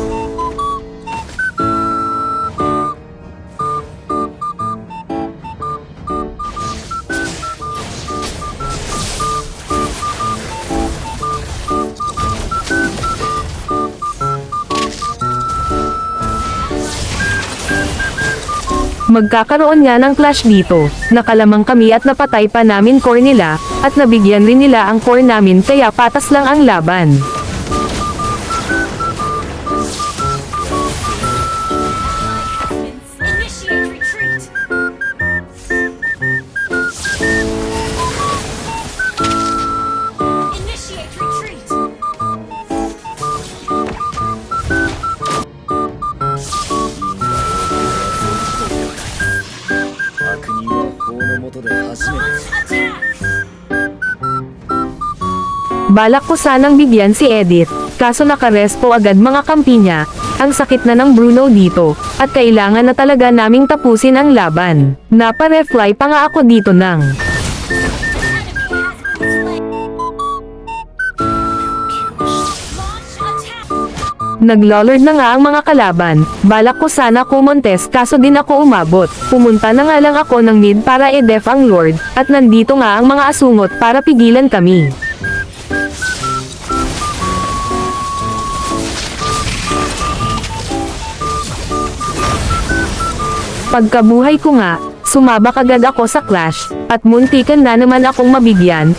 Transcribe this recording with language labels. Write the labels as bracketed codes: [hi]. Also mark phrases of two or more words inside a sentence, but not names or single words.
[tl] Magkakaroon nga ng clash dito, nakalamang kami at napatay pa namin core nila, at nabigyan rin nila ang core namin kaya patas lang ang laban. [en] Initiate retreat. Initiate retreat. [ja] 悪人は法の下で初めて [en] Launch attack. [tl] Balak ko sanang bigyan si Edith, kaso nakarespo agad mga kampi niya. Ang sakit na ng Bruno dito, at kailangan na talaga naming tapusin ang laban. Napa-refly pa nga ako dito ng [en] Enemy has been slain. [tl] Naglolord na nga ang mga kalaban. Balak ko sana kumontes kaso din ako umabot. Pumunta na nga lang ako ng mid para i-def ang Lord, at nandito nga ang mga asungot para pigilan kami. Pagkabuhay ko nga, sumabak agad ako sa clash, at muntikan na naman akong mabigyan.